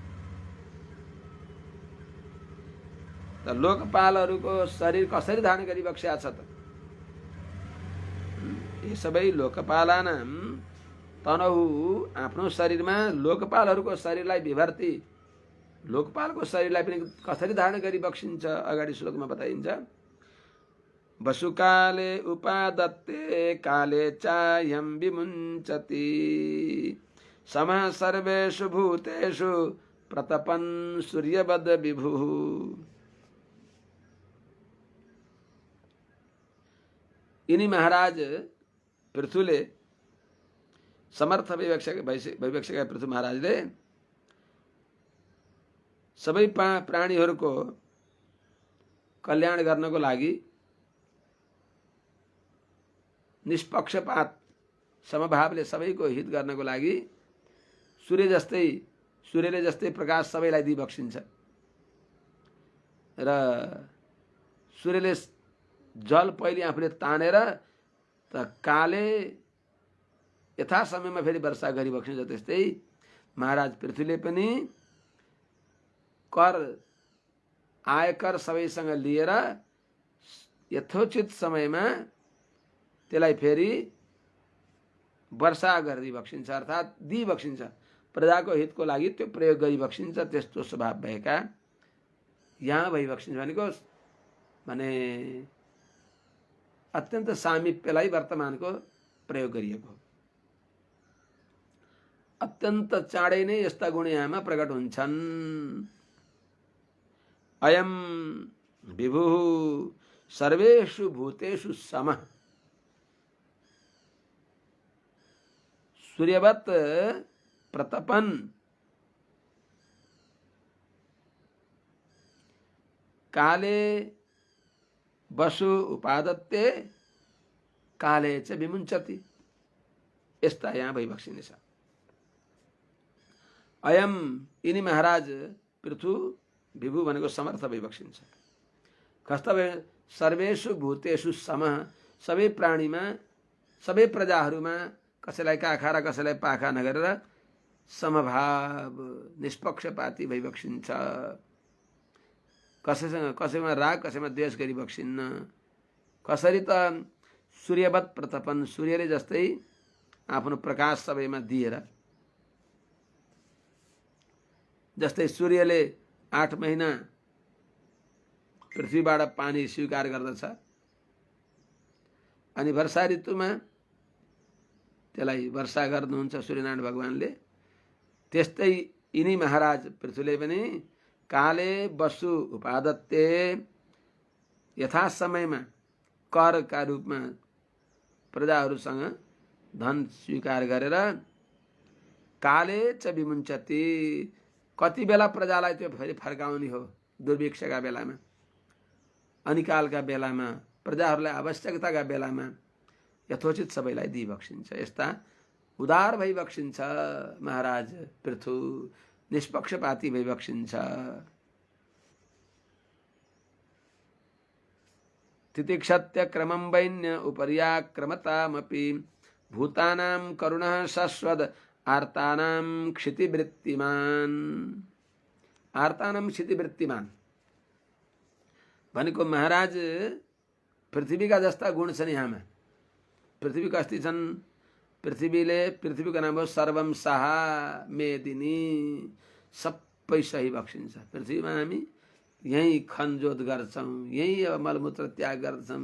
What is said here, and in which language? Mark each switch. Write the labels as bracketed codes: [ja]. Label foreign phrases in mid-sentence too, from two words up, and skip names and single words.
[ne] त लोकपालहरूको शरीर कसरी धारण गरी बक्सिया छ त? यी सबै [sa] लोकपालानां तनहु, [ne] आफ्नो शरीरमा लोकपालहरूको शरीरलाई विभर्ति, लोकपालको शरीरलाई पनि कसरी धारण गरी बक्सिन्छ अगाडि श्लोकमा बताइन्छ। [sa] वसुकाले उपादत्ते काले चाह्यं विमुञ्चति समः सर्वेषु भूतेषु प्रतपन् सूर्यवद् विभुः। [ne] यिनी महाराज पृथुले, समर्थ भइबक्सेका पृथु महाराजले सबै प्राणीहरूको कल्याण गर्नको लागि निष्पक्षपात समभावले सबैको हित गर्नको लागि सूर्यले जस्तै प्रकाश सबैलाई दिइबक्सिन्छ र सूर्यले जल पहिले आफूले तानेर त काले यथा समयमा फेरि वर्षा गरिबक्सिन्छ। त्यस्तै महाराज पृथ्वीले पनि कर आयकर सबैसँग लिएर यथोचित समयमा त्यसलाई फेरि वर्षा गरिबक्सिन्छ, अर्थात् दिइबक्सिन्छ। प्रजाको हितको लागि त्यो प्रयोग गरिबक्सिन्छ। त्यस्तो स्वभाव भएका यहाँ भइबक्सिन्छ भनेको भने अत्यन्त सामिप्यलाई वर्तमानको प्रयोग गरिएको, अत्यन्त चाँडै नै यस्ता गुण यहाँमा प्रकट हुन्छन्। [sa] अयम विभुः सर्वेषु भूतेषु समः, सूर्यवत प्रतपन काले वसु उपादत्ते काले च विमुञ्चति। [ne] यस्ता यहाँ भइबक्सिने छ। अयम यिनी महाराज पृथु विभु भनेको समर्थ भइबक्सिन्छ। [sa] कस्ता सर्वेषु भूतेषु समः, [ne] सबै प्राणीमा सबै प्रजाहरूमा कसैलाई काखा र कसैलाई पाखा नगरेर समभाव निष्पक्षपाती भइबक्सिन्छ। कसैमा राग कसैमा द्वेष गरिबक्सिन्न। कसरी त [sa] सूर्यवत प्रतपन, [ne] सूर्यले जस्तै आफ्नो प्रकाश सबैमा दिएर, जस्तै सूर्यले 8 महिना पृथ्वीबाट पानी स्वीकार गर्दछ अनि वर्षा ऋतुमा त्यसलाई वर्षा गर्नुहुन्छ सूर्यनारायण भगवानले। त्यस्तै यिनी महाराज पृथ्वीले पनि [sa] काले वसु उपादत्ते, [ne] यथा समयमा करका रूपमा प्रजाहरूसँग धन स्वीकार गरेर [sa] काले च विमुञ्चति, [ne] कति बेला प्रजालाई त्यो फेरि फर्काउने हो दुर्भिक्षका बेलामा, अनिकालका बेलामा, प्रजाहरूलाई आवश्यकताका बेलामा यथोचित सबैलाई दिइबक्सिन्छ। यस्ता उदार भइबक्सिन्छ महाराज पृथु, निष्पक्षपाती भइबक्सिन्छ। [sa] तितिक्षत्य क्रमं वैन्य उपर्याक्रमतामपि भूतानां करुणः शश्वद आर्तानां क्षितिवृत्तिमान्। आर्तानां क्षितिवृत्तिमान् [ne] भनेको महाराज पृथ्वीका जस्ता गुण छन् यहाँमा। पृथ्वी कस्ती छन्? पृथ्वीको नाम हो [sa] सर्वम साहा मेदिनी, [ne] सबै सही बक्सिन्छ। पृथ्वीमा हामी यहीँ खनजोत गर्छौँ, यहीँ अब मलमूत्र त्याग गर्छौँ।